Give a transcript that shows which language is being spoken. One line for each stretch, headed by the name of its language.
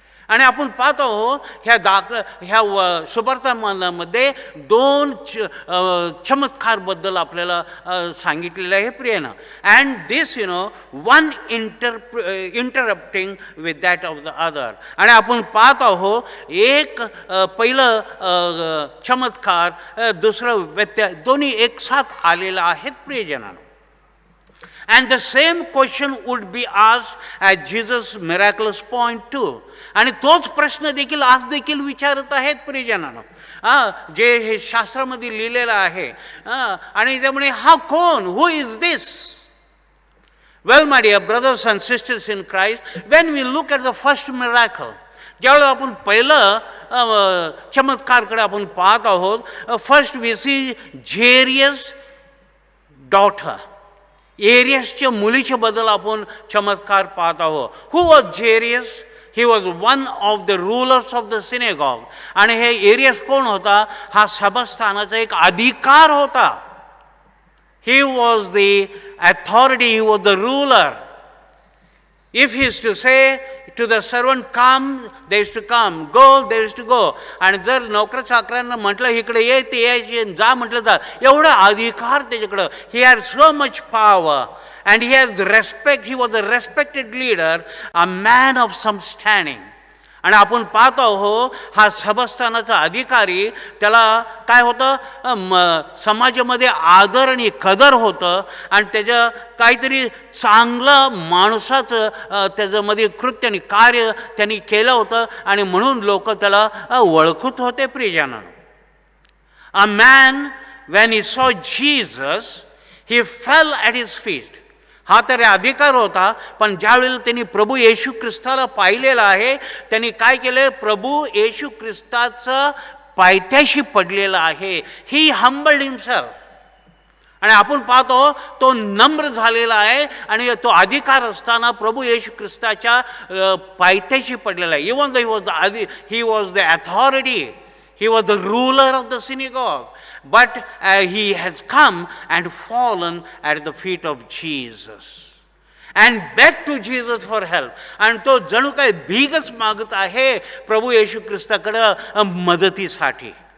Marathi: आणि आपण पाहतो ह्या सुवर्तमानामध्ये दोन चमत्कारबद्दल आपल्याला सांगितलेलं आहे प्रियनं.
English: And this one interrupting with that of the other.
Marathi: आणि आपण पाहत आहोत एक पहिलं चमत्कार दुसरं दोन्ही एक साथ आलेलं आहेत प्रियजनांनो.
English: And the same question would be asked at Jesus' miraculous point too.
Marathi: आणि तोच प्रश्न देखील आज देखील विचारत आहेत प्रियजनांनो, जे हे शास्त्रामध्ये लिहिलेलं आहे. आणि त्यामुळे हा कोण,
English: Who is this? Well my dear brothers and sisters in Christ, when we look at the first miracle,
Marathi: ज्यावेळेला आपण पहिलं चमत्कारकडे आपण पाहत आहोत,
English: first we see Jairus daughter,
Marathi: एरियसच्या मुलीच्या बद्दल आपण चमत्कार पाहत आहोत.
English: Who was Jairus? He was one of the rulers of the synagogue.
Marathi: आणि हे एरियस कोण होता? हा सभास्थानाचा एक अधिकार होता.
English: He was the authority, he was the ruler. If he is to say to the servant, come, there is to come, go, there is to go.
Marathi: आणि जर नोकर चाकरांना म्हटलं इकडे ये, ते यायचे, जा म्हटलं जा, एवढा अधिकार त्याच्याकडं.
English: He had so much power and he has respect. He was a respected leader, a man of some standing.
Marathi: आणि आपण पाहतो हा सभास्थानाचा अधिकारी, त्याला काय होतं, समाजामध्ये आदर आणि कदर होतं. आणि त्याचं काहीतरी चांगलं माणसाचं त्याच्यामध्ये कृत्य आणि कार्य त्यांनी केलं होतं. आणि म्हणून लोक त्याला ओळखत होते प्रियजनांनो.
English: A man when he saw Jesus, he fell at his feet.
Marathi: हा तर अधिकार होता, पण ज्यावेळेला त्यांनी प्रभू येशू ख्रिस्ताला पाहिलेलं आहे, त्यांनी काय केलं? प्रभू येशू ख्रिस्ताचं पायथ्याशी पडलेलं आहे.
English: He humbled himself.
Marathi: आणि आपण पाहतो तो नम्र झालेला आहे आणि तो अधिकार असताना प्रभू येशू ख्रिस्ताच्या पायथ्याशी पडलेला आहे.
English: Even he was the authority, he was the ruler of the synagogue, but he has come and fallen at the feet of Jesus and begged to Jesus for help.
Marathi: आणि तो जणू काय भीकच मागत आहे प्रभू येशू ख्रिस्ताकडे मदतीसाठी.